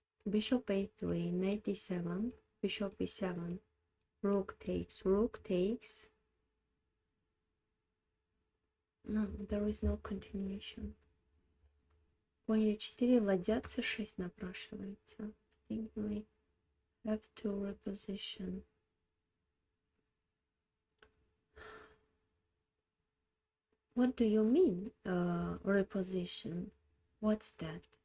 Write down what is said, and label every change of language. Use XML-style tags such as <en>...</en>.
<en>Bishop a3, knight e7, bishop e7, Rook takes. No, there is no continuation.</en> <ru>Конь e4, ладья c6 напрашивается.</ru> <en>I think we have to reposition. What do you mean, reposition? What's that?</en>